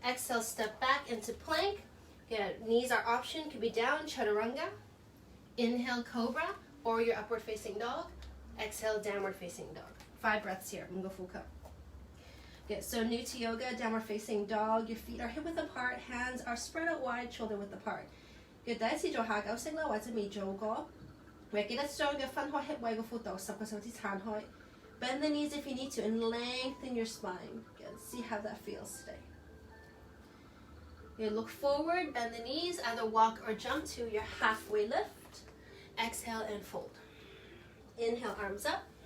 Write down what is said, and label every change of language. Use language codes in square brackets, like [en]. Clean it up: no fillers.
[en] Exhale, step back into plank. Good. Knees are option, could be down, chaturanga. Inhale, cobra, or your upward facing dog. Exhale, downward facing dog. 5 breaths here, Mungo Fuka. Good, so new to yoga, downward facing dog. Your feet are hip width apart, hands are spread out wide, shoulder width apart. Good, [yue] 第一次做下九式啦，或者未做過，記得將嘅分開 hip 位個闊度10個手指撐開。 [en] Bend the knees if you need to and lengthen your spine. Good, see how that feels today. You look forward, bend the knees, either walk or jump to your halfway lift. Exhale and fold. Inhale, arms up.